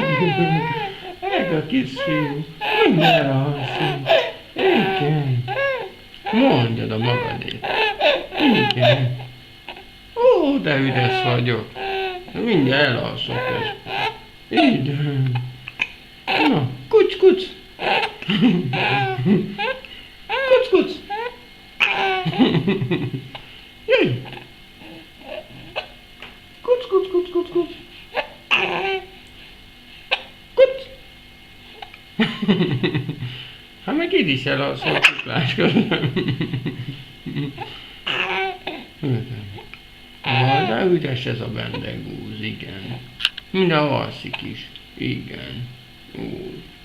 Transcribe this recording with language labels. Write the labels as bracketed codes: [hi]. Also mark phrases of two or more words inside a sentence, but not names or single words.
[hu] Ez a kis fiú. Mindenre alszik. Igen. Mondjad a magadét. Igen. Ó, de ügyes vagyok. Mindjárt elalszok közben. Igen. Na, kuc, kuc. Kuc, kuc. Jöjj! Kuc, kuc, kuc, kuc, kuc. Kuc! Hát meg így is elalszol a kuklás közben. De ügyes ez a bendegúz, igen. Mindenhol alszik is. Igen. Úgy.